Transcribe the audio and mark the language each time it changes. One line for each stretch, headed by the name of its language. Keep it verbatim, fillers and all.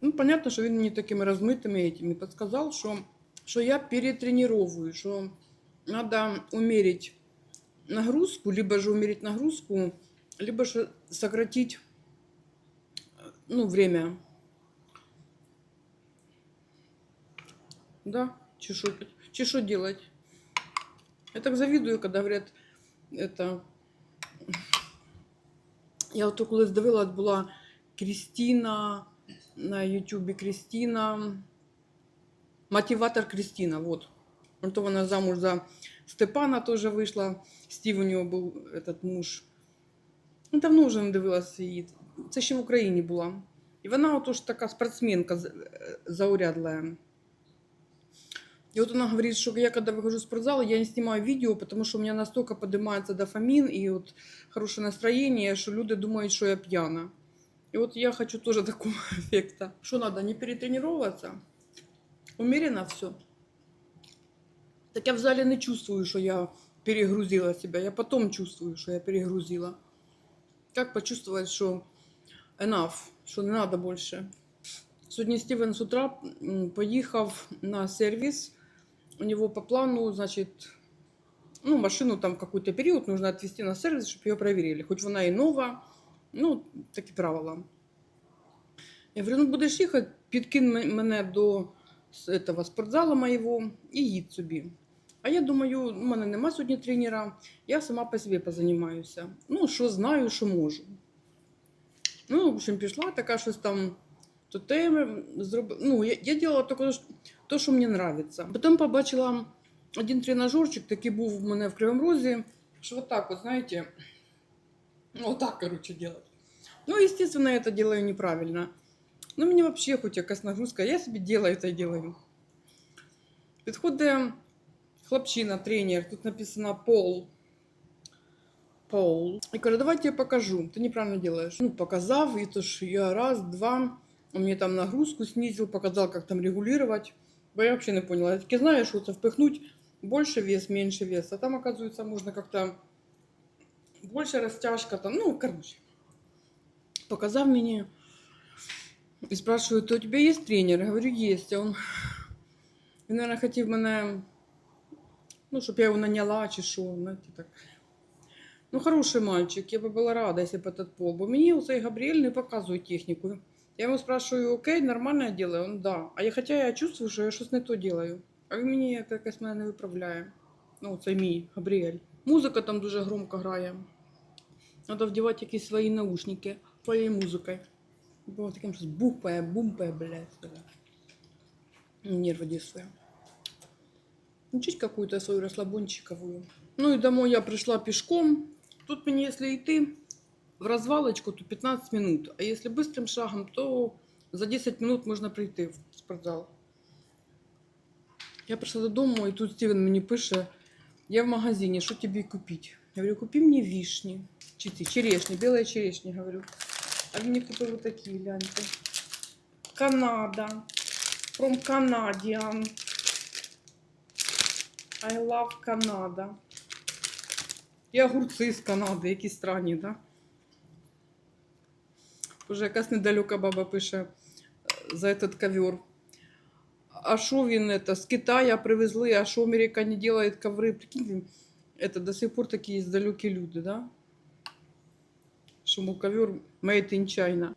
Russian: Ну, понятно, что он мне такими размытыми этими подсказал, что, что я перетренировываю, что надо умерить нагрузку, либо же умерить нагрузку, либо же сократить э, ну, время. Да, чешу, чешу делать. Я так завидую, когда говорят, это...
Ukrainian: Я от коли здивилась, була Крістіна, на Ютубі Крістіна, мотиватор Крістіна, вот. Ну, то вона замуж за Степана теж вийшла, Стів у нього був этот муж. Ну, давно вже не дивилася її. Це ще в Україні була. І вона отож така спортсменка з- е, заурядла.
Russian: И вот она говорит, что я когда выхожу из спортзала, я не снимаю видео, потому что у меня настолько поднимается дофамин и вот хорошее настроение, что люди думают, что я пьяна. И вот я хочу тоже такого эффекта. Что надо, не перетренироваться, умеренно все. Так я в зале не чувствую, что я перегрузила себя, я потом чувствую, что я перегрузила. Как почувствовать, что enough, что не надо больше?
Ukrainian: Сьогодні Стівен з утра м, поїхав на сервіс.
Russian: У него по плану, значит, ну, машину там в какой-то период нужно отвезти на сервис, чтобы ее проверили.
Ukrainian: Хоть вона и нова, ну, такі правила. Я говорю, ну, будеш їхати, підкинь ме- мене до с- этого спортзала моєго і їдь собі. А я думаю, у мене нема сьогодні тренера, я сама по собі позанімаюся. Ну, що знаю, що можу. Ну, в общем, пішла така щось там, то теми зробила. Ну, я, я діла тільки ж- то, що мені подобається. Потім побачила один тренажерчик, такий був у мене в Кривому Розі, що вот так, от, знаєте, ну, вот так, короче, делать.
Russian: Ну, естественно, я это делаю неправильно.
Ukrainian: Ну, мені вообще хоть якась нагрузка, я собі делаю та й делаю. Підходить хлопчина, тренер, тут написано Пол. Пол.
Russian: И говорю, давай я тебе покажу, ты неправильно делаешь. Ну, показав, и то ж я раз, два, он мне там нагрузку снизил, показал, как там регулировать. Бо я вообще не поняла, я таки знаю, что это впихнуть больше вес, меньше вес, а там, оказывается, можно как-то больше растяжка, там, ну, короче. Показав мне и спрашиваю, то у тебя есть тренер? Я говорю, есть.
Ukrainian: А он, він, наверное, хотів мене, ну, щоб я його наняла чи що, знаєте, так.
Russian: Ну, хороший мальчик, я бы была рада, если бы этот пол.
Ukrainian: Бо мені у цей Габріель не показує техніку. Я йому спрашиваю, окей, нормально я делаю?
Russian: Он, да.
Ukrainian: А я, хотя я чувствую, що я щось не то делаю. А він мені як- якось мене не виправляє. Ну, це мій Габріель. Музика там дуже громко грає. Надо вдівати якісь свої наушники своєю музикою. Було таким щось бухпає, бумпає, блядь.
Russian: нервы действия. Учить какую-то свою расслабончиковую. Ну и домой я пришла пешком. Тут мне, если идти в развалочку, то пятнадцать минут. А если быстрым шагом, то за десять минут можно прийти в спортзал.
Ukrainian: Я прийшла додому, і тут Стівен мені пише: я в магазині, що тобі купити? Я говорю, купи мені вішні, чи ці черешні, білі черешні, говорю. А він мені купив отакі, гляньте.
English: Канада, from Canadian, I love Canada.
Ukrainian: І огурці з Канади, які странні, да? Уже якась недалека баба пише за этот ковер.
Russian: А шо він это, с Китая привезли, а шо Америка не делает ковры. Прикиньте, это до сих пор такие далекие люди, да? Что мол, ковер made in China.